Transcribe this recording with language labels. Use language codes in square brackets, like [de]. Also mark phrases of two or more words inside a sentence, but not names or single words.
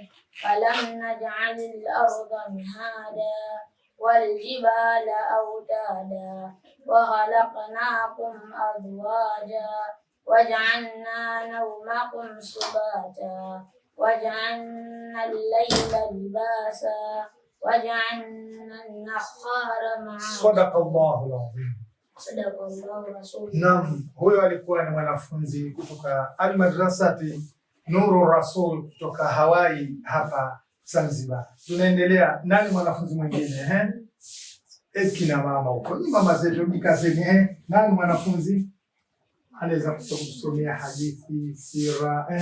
[ar] ألم نجعل الأرض مهادا والجبال أوتادا وخلقناكم أزواجا وجعلنا نومكم سباتا وجعلنا الليل لباسا وجعلنا النهار معاشا. صدق الله العظيم. صدق الله رسول. [sw] Naam, huyo alikuwa ni mwanafunzi kutoka Al-Madrasati Nurur Rasul kutoka Hawaii hapa Zanzibar. Tunaendelea, nani mwanafunzi mwingine? Kina mama huko, ni mama zetu, mkaseni nani mwanafunzi anaweza kusomea hadithi, sira?